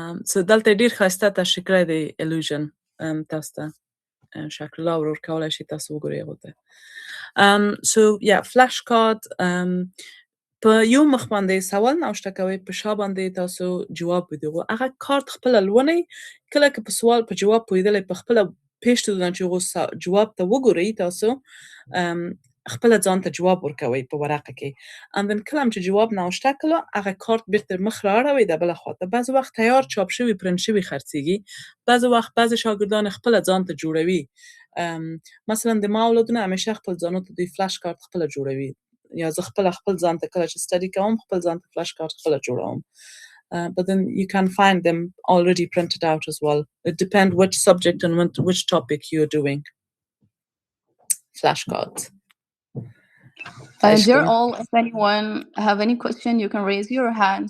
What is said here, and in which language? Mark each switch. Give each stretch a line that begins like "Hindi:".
Pashto: So دلته ډېر ښایسته تشریح کړی دی illusion. تاسو ته شکرالله ورور کولی شي تاسو وګورئ هغو ته. So yeah, flashcard په یو مخ باندې سوال نوشته کوئ، په شا باندې تاسو جواب بدغو. هغه کارت خپله لونئ، کله که په سوال په جواب پوهېدلی په خپله پیش دادن چې هغو جواب ته وګورئ تاسو خپله ځان ته جواب ورکوئ په ورقه کې. اندن کله هم چې جواب نوشته کړه هغه کارت بیرته مخ را اړوئ د بله خوا ته. بعضې وخت تیار چاپ شوي پرنټ شوي خرڅېږي، بعضې وخت بعضې شاګردان خپله ځان ته جوړوي مثلا د ما اولادونه همیشه خپل ځانو ته دوی فلش کارت خپل جوړوي یا زه خپل ځان ته کله چې سټډي کوم خپل ځان ته فلش کارت خپل جوړوم.
English: But then you can find them already printed out as well. It depends which subject and which topic you're doing. Flashcards. Dear all, if anyone have any question, you can raise your hand.